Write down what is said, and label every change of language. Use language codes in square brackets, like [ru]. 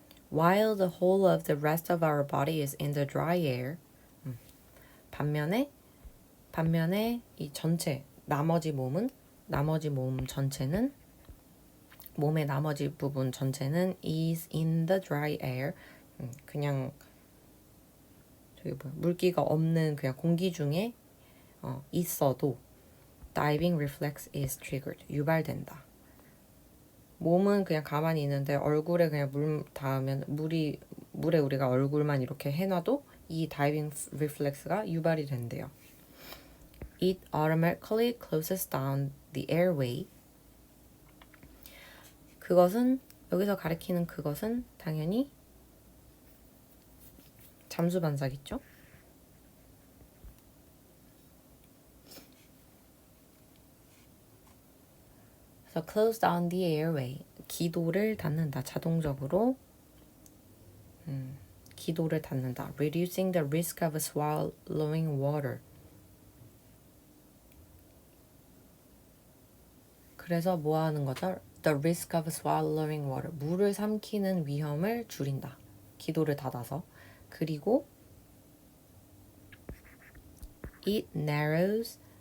[en] while the whole of the rest of our body is in the dry air, [ko] 반면에 이 전체 나머지 몸 전체는 몸의 나머지 부분 전체는 [en] is in the dry air, [ko] 그냥 물기가 없는 그냥 공기 중에 있어도 [en] diving reflex is triggered, [ko] 유발된다. 몸은 그냥 가만히 있는데 얼굴에 그냥 물 닿으면 물에 우리가 얼굴만 이렇게 해놔도 이 다이빙 리플렉스가 유발이 된대요. [en] It automatically closes down the airway. [ko] 그것은 여기서 가리키는 그것은 당연히 잠수 반사겠죠? 그래서 [en] close down the airway, [ko] 기도를 닫는다. 자동적으로 기도를 닫는다. [en] Reducing the risk of swallowing water. [ko] 그래서 뭐 하는 거죠? [en] The risk of swallowing water. [ko] 물을 삼키는 위험을 줄인다. 기도를 닫아서. 그리고 [en] it narrows.